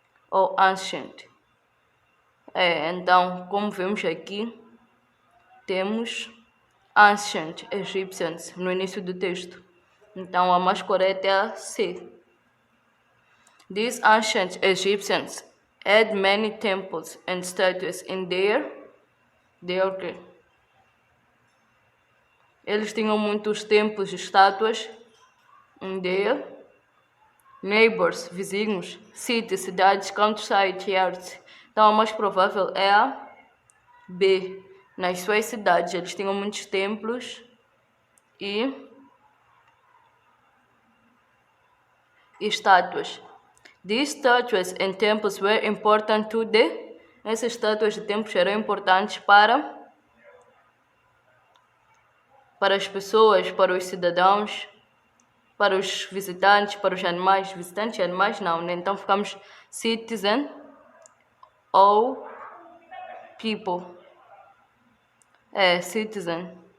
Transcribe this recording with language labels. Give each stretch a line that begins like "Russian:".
Portuguese: Ou ancient. Então, como vemos aqui, temos ancient Egyptians no início do texto. Então, a mais correta é a C.
English: These ancient Egyptians had many temples and statues in their
Portuguese: Eles tinham muitos templos e estátuas
English: in their neighbors, vizinhos, cities, cidades, countryside, yards.
Portuguese: Então, a mais provável é a B. Nas suas cidades, eles tinham muitos templos e estátuas.
English: These statues and temples were important to the.
Portuguese: Essas estátuas e templos eram importantes para as pessoas, para os cidadãos, para os visitantes, para os animais. Visitantes e animais não, né? Então ficamos citizen ou people. Citizen.